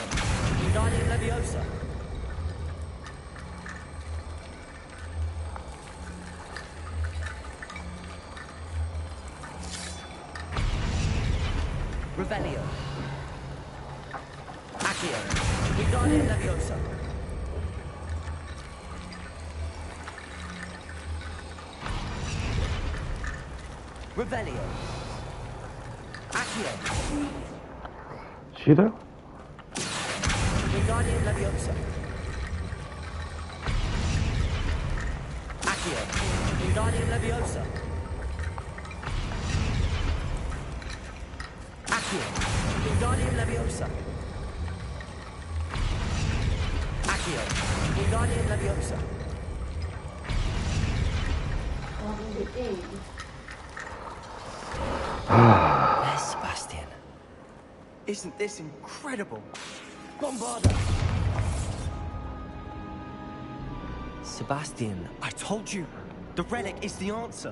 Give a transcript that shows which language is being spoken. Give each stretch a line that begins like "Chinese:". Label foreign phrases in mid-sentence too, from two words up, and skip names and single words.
Latin: Wingardium Leviosa. Revelio. Accio. Wingardium Leviosa. Revelio. Accio.
Dutch: Zie je dat?
Latin: Wingardium Leviosa. Accio. Wingardium Leviosa. Accio. Wingardium Leviosa. Accio. Wingardium Leviosa.
English: There's Sebastian. Isn't this incredible? Bombarda! Sebastian, I told you, the relic is the answer.